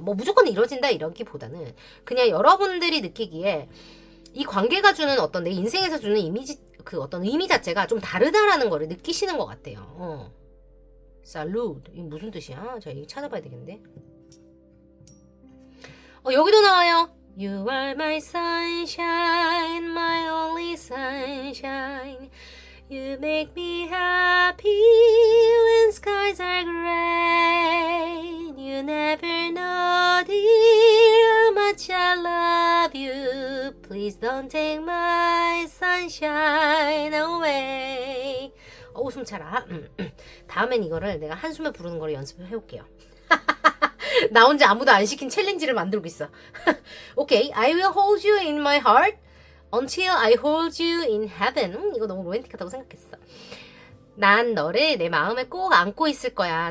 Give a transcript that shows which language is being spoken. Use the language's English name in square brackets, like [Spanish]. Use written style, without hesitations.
[Korean] 뭐 무조건 이뤄진다 이러기보다는 그냥 여러분들이 느끼기에 이 관계가 주는 어떤 내 인생에서 주는 이미지, 그 어떤 의미 자체가 좀 다르다라는 거를 느끼시는 것 같아요. 살루트. 이게 무슨 뜻이야? 자, 이거 찾아봐야 되겠는데. 여기도 나와요. [English] You are my sunshine, my only sunshine. You make me happy when skies are gray. You never know, dear, how much I love you. Please don't take my sunshine away. [Korean] 숨 차라. 다음엔 이거를 내가 한숨에 부르는 거를 연습을 해올게요. 나 혼자 아무도 안 시킨 챌린지를 만들고 있어. 오케이. [English] I will hold you in my heart. Until I hold you in heaven. [Korean] 이거 너무 로맨틱하다고 생각했어. 난 너를 내 마음에 꼭 안고 있을 거야.